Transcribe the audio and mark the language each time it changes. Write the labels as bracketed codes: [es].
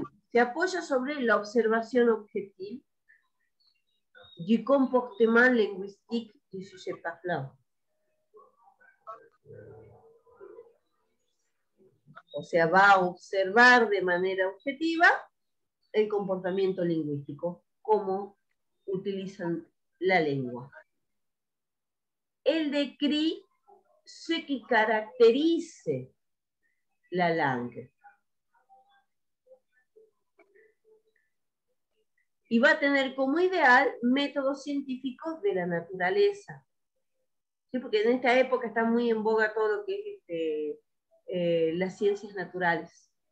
[es] Se apoya sobre la observación objetiva [fr] du comportement linguistique du sujet parlant. [es] O sea, va a observar de manera objetiva el comportamiento lingüístico, cómo utilizan la lengua. [fr] El décrit ce qui caractérise la langue. [es] Y va a tener como ideal métodos científicos de la naturaleza. ¿Sí? Porque en esta época está muy en boga todo lo que es las ciencias naturales.